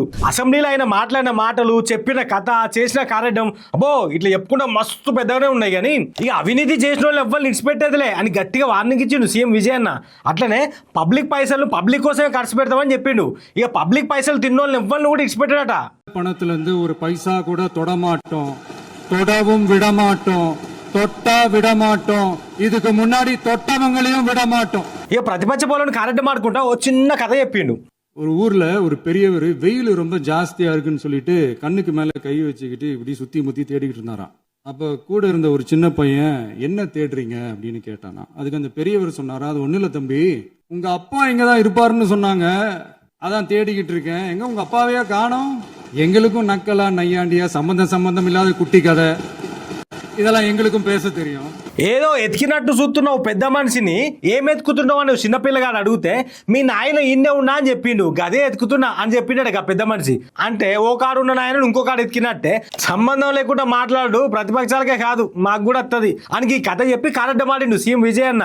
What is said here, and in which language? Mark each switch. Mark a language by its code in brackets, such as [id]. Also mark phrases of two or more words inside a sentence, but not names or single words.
[te] అసెంబ్లీలో ఆయన మాట్లాడిన మాటలు, చెప్పిన కథ, చేసిన కార్యక్రమం అబ్బో ఇట్లా చెప్పుకుంటే మస్తు పెద్దగానే ఉన్నాయి. కానీ ఇక అవినీతి చేసిన వాళ్ళు ఎవ్వరు ఇడిచిపెట్టేదిలే అని గట్టిగా వార్నింగ్ ఇచ్చిండు సీఎం విజయ్ అన్న. అట్లనే పబ్లిక్ పైసలు పబ్లిక్ కోసమే ఖర్చు పెడతామని చెప్పిండు. ఇక పబ్లిక్ పైసలు తిన్నోళ్ళని ఎవ్వరిని కూడా ఇడిచిపెట్టాడట. [ta] பணத்திலிருந்து ஒரு பைசா கூட தொடமாட்டோம், தொடவும் விடமாட்டோம், தொட்டா விடமாட்டோம், இதுக்கு முன்னாடி தொட்டவங்களையும் விடமாட்டோம். [te] ఇక ప్రతిపక్ష పోలను కరెక్ట్ మాడుకుంటా ఓ చిన్న కథ చెప్పిండు. [ta] ஒரு ஊர்ல ஒரு பெரியவர் வெயில் ரொம்ப ஜாஸ்தியா இருக்குன்னு சொல்லிட்டு கண்ணுக்கு மேல கை வச்சுக்கிட்டு இப்படி சுத்தி முத்தி தேடிக்கிட்டு இருந்தாராம். அப்ப கூட இருந்த ஒரு சின்ன பையன் என்ன தேடுறீங்க அப்படின்னு கேட்டானா. அதுக்கு அந்த பெரியவர் சொன்னாரா, அது ஒண்ணு இல்ல தம்பி, உங்க அப்பா இங்கதான் இருப்பாருன்னு சொன்னாங்க, அதான் தேடிக்கிட்டு இருக்கேன், எங்க உங்க அப்பாவையா காணோம். எங்களுக்கும் நக்கலா நையாண்டியா சம்பந்தம் இல்லாத குட்டி கதை இதெல்லாம் எங்களுக்கும் பேச தெரியும். [te] ఏదో ఎతికినట్టు చూస్తున్నావు పెద్ద మనిషిని, ఏం ఎత్తుకుతున్నావు అని చిన్నపిల్లగాడు అడిగితే మీ నాయన ఇన్నే ఉన్నా అని చెప్పిండు. గదే ఎత్తుకుతున్నా అని చెప్పిండట పెద్ద మనిషి. అంటే ఓ కాడు ఉన్న నాయన ఇంకో కాడు ఎత్తికినట్టే సంబంధం లేకుండా మాట్లాడు ప్రతిపక్షాలకే కాదు మాకు కూడా వస్తుంది అని ఈ కథ చెప్పి కారడ్డ మాడిండు సీఎం విజయ్ అన్న.